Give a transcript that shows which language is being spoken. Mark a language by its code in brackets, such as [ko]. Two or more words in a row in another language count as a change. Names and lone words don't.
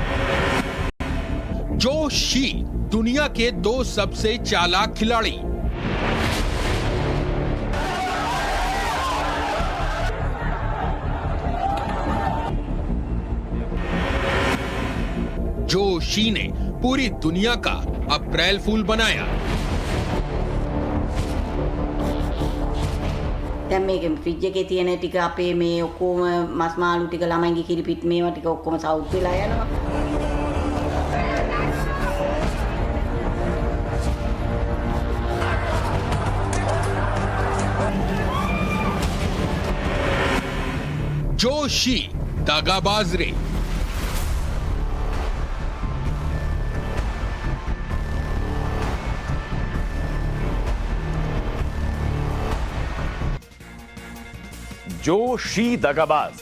[hi] जो शी दुनिया के 2 सबसे चालाक खिलाड़ी। जो शी ने पूरी दुनिया का अप्रैल फूल बनाया। [si] දැන් මේක ෆ්‍රිජ් එකේ තියෙන ටික අපේ මේ ඔක්කොම මස් මාළු ටික ළමයින්ගේ කිරිපිට මේවා ටික ඔක්කොම සවුත් වෙලා යනවා. [hi] जो शी दागाबाज रे। जो शी दगाबाज।